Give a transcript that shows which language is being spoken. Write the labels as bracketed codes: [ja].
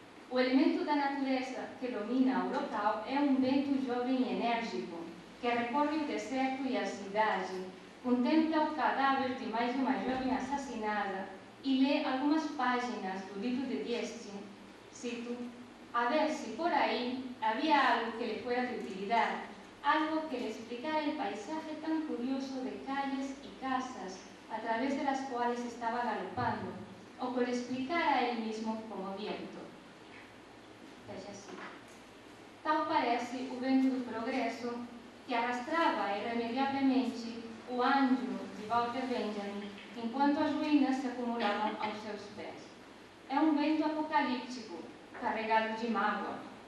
[pt] O elemento da natureza que domina o local é um vento jovem e enérgico, que recorre o deserto e a cidade, contempla o cadáver de mais uma jovem assassinada e lê algumas páginas do livro de Vieste, cito, a ver se por aí havia algo que lhe [es] fuera de utilidade, algo que le explicara el paisaje tan curioso de calles y casas través de las cuales estaba galopando, o por explicar a él mismo como viento. [pt] Veja assim. Tal parece o vento do progresso que arrastrava irremediavelmente o anjo de Walter Benjamin enquanto as ruínas se acumulavam aos seus pés. É um vento apocalíptico, carregado de mágoa.